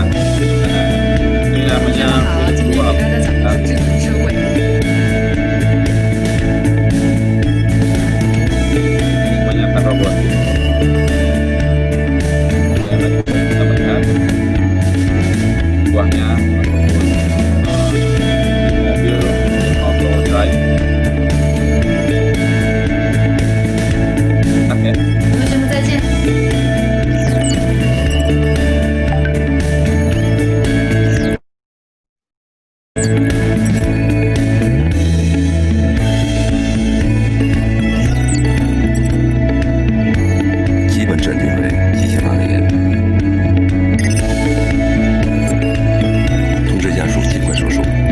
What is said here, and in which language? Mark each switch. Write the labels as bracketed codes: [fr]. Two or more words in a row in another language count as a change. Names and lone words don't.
[id] Ini namanya virtual. Semuanya akan robot. Kita melihat buahnya ataupun mobil [en] auto drive. [id] Oke. [zh] 同学们再见。基本诊定为急性阑尾炎，通知家属尽快手术。